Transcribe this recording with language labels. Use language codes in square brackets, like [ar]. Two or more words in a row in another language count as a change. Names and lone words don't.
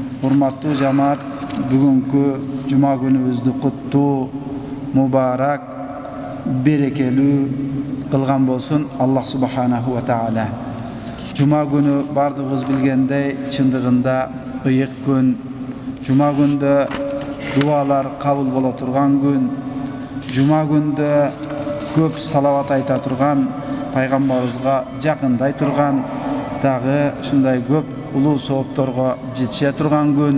[ky] Урматтуу жамаат, бүгүнкү жума күнүбүздү куттуу, мубарак, берекелүү кылган болсун [ar] الله سبحانه وتعالى. [ky] Жума күнү бардыгыбыз билгендей, чындыгында ыйык күн. Жума күндө дуалар кабыл боло турган күн. Жума күндө көп салават айта турган, пайгамбарыбызга жакындай турган, дагы ушундай көп улуу соопторго жетише турган күн.